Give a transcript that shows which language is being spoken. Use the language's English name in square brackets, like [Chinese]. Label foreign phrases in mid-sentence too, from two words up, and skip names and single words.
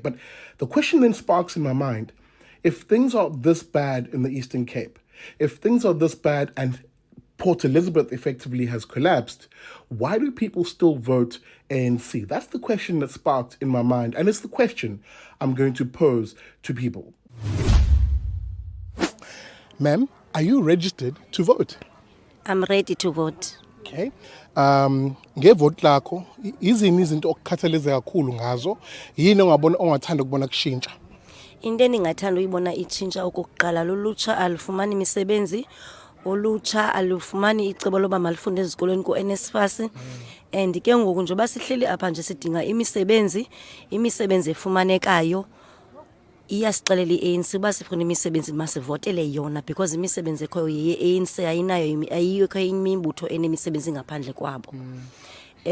[English] But the question then sparks in my mind, if things are this bad in the Eastern Cape, if things are this bad and Port Elizabeth effectively has collapsed, why do people still vote ANC? That's the question that sparked in my mind, and it's the question I'm going to pose to people. Ma'am, are you registered to vote? I'm ready to vote. Okay. [Zulu] Ngevote lakho izini izinto okukhathaleza kakhulu ngazo, yini ongabona ongathanda ukubona kushintsha? [Xhosa] Into endingathanda uyibona itshintsha okokuqala lulutsha alufumani imisebenzi, olutsha alufumani icebo loba malifunde ezikolweni ku-NSFAS, and ke ngoku njengoba sihleli apha nje sidinga imisebenzi efumanekayo iyasixelela i-ANC uba sifuna imisebenzi masivotele yona because imisebenzi ekhoyo ye-ANC ayinayo ayikho imibutho enemisebenzi ngaphandle kwabo.